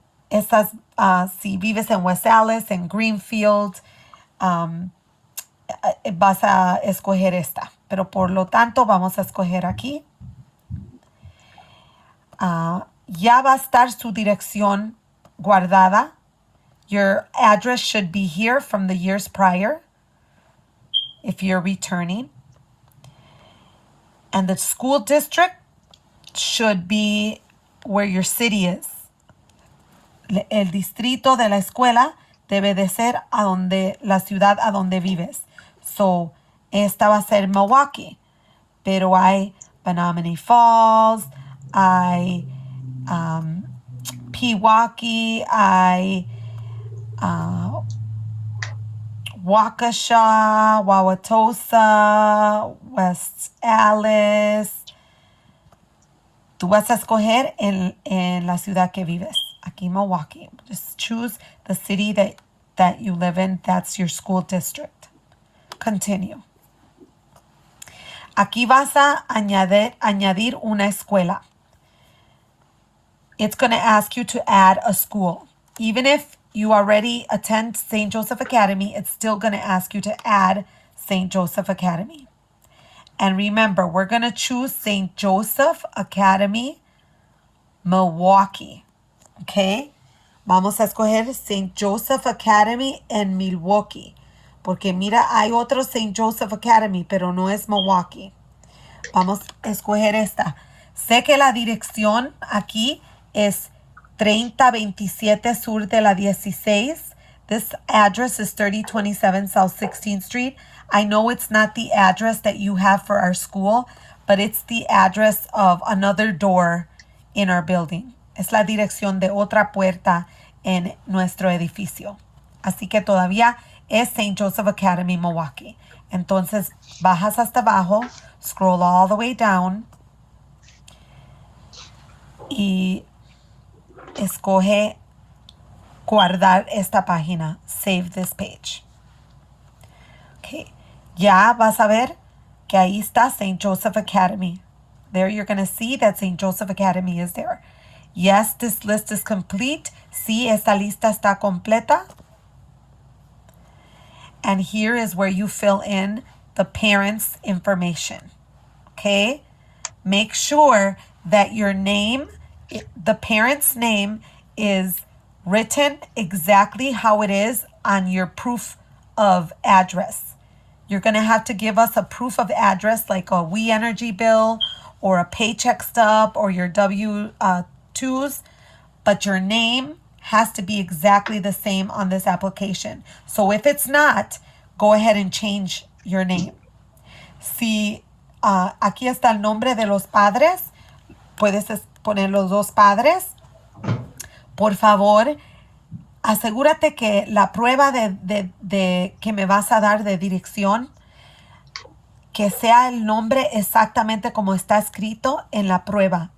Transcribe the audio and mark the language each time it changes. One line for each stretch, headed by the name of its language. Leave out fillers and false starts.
Spanish: Estas, si vives en West Allis, en Greenfield, vas a escoger esta, pero por lo tanto vamos a escoger aquí. Ya va a estar su dirección guardada.
English: Your address should be here from the years prior if you're returning. And the school district should be where your city is.
Spanish: El distrito de la escuela debe de ser a donde, la ciudad a donde vives. So, esta va a ser Milwaukee. Pero hay Menominee Falls, hay Pewaukee, hay Waukesha, Wauwatosa, West Allis. Tú vas a escoger en la ciudad que vives. Aquí Milwaukee.
English: Just choose the city that you live in. That's your school district. Continue.
Spanish: Aquí vas a añadir una escuela.
English: It's going to ask you to add a school. Even if you already attend St. Joseph Academy, it's still going to ask you to add St. Joseph Academy. And remember, we're going to choose St. Joseph Academy, Milwaukee.
Spanish: Okay? Vamos a escoger St. Joseph Academy en Milwaukee. Porque mira, hay otro St. Joseph Academy, pero no es Milwaukee. Vamos a escoger esta. Sé que la dirección aquí es 3027 Sur de la 16.
English: This address is 3027 South 16th Street. I know it's not the address that you have for our school, but it's the address of another door in our building.
Spanish: Es la dirección de otra puerta en nuestro edificio. Así que todavía es St. Joseph Academy, Milwaukee. Entonces, bajas hasta abajo,
English: scroll all the way down
Spanish: y escoge guardar esta página.
English: Save this page. Okay.
Spanish: Ya vas a ver que ahí está St. Joseph Academy.
English: There you're going to see that St. Joseph Academy is there. Yes, this list is complete.
Spanish: Sí, esta lista está completa.
English: And here is where you fill in the parents' information. Okay? Make sure that your name, the parent's name, is written exactly how it is on your proof of address. You're going to have to give us a proof of address like a We Energy bill or a paycheck stub or your W-2s, but your name has to be exactly the same on this application. So if it's not, go ahead and change your name.
Spanish: Si aquí está el nombre de los padres, puedes poner los dos padres. Por favor, asegúrate que la prueba de que me vas a dar de dirección, que sea el nombre exactamente como está escrito en la prueba.